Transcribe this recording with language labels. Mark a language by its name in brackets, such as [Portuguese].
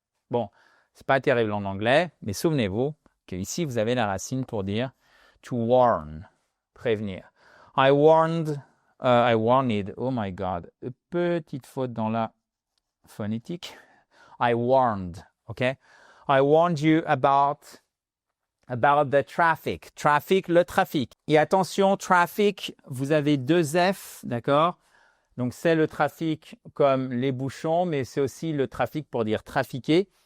[French] Bon, c'est pas terrible en anglais, mais souvenez-vous qu'ici, vous avez la racine pour dire [English] to warn, [French] prévenir. [English] I warned, oh my God, [French] petite faute dans la phonétique. [English] I warned, OK? I warned you about the traffic. [French] Traffic, le trafic. Et attention, traffic, vous avez deux F, d'accord? Donc, c'est le trafic comme les bouchons, mais c'est aussi le trafic pour dire trafiquer.